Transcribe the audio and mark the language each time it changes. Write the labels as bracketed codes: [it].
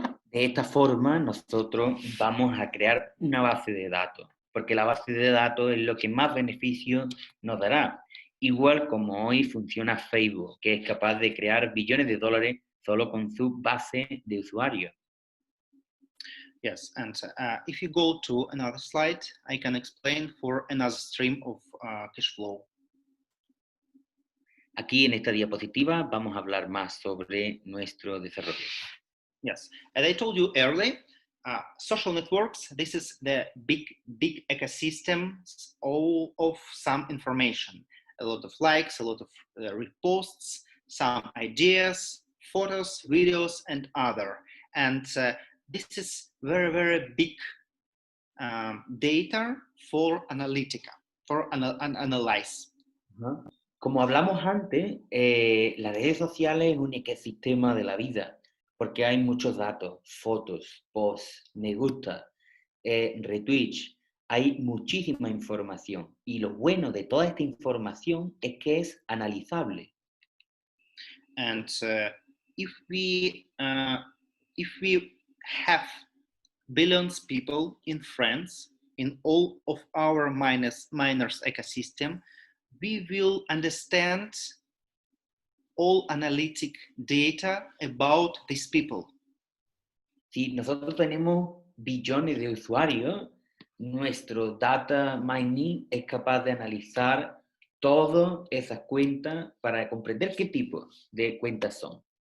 [es] De esta forma, nosotros vamos a crear una base de datos, porque la base de datos es lo que más beneficio nos dará. Igual como hoy funciona Facebook, que es capaz de crear billones de dólares solo con su base de usuarios. [en] Yes, and if you go to another slide, I can explain for another stream of cash flow. [es] Aquí en esta diapositiva vamos a hablar más sobre nuestro desarrollo. [en] Yes, as I told you earlier, social networks, this is the big ecosystems all of some information, a lot of likes, a lot of reposts, some ideas, photos, videos, and other. And this is very, very big data for analytica, for analyze. [es] Como hablamos antes, las redes sociales es un ecosistema de la vida, porque hay muchos datos, fotos, posts, me gusta, retweets, hay muchísima información. Y lo bueno de toda esta información es que es analizable. [en] And if we have billions of people in France, in all of our miners ecosystem, we will understand all analytic data about these people. [es] Si nosotros tenemos billones de usuarios, nuestro data mining es capaz de analizar todas esas cuentas para comprender qué tipo de cuentas son.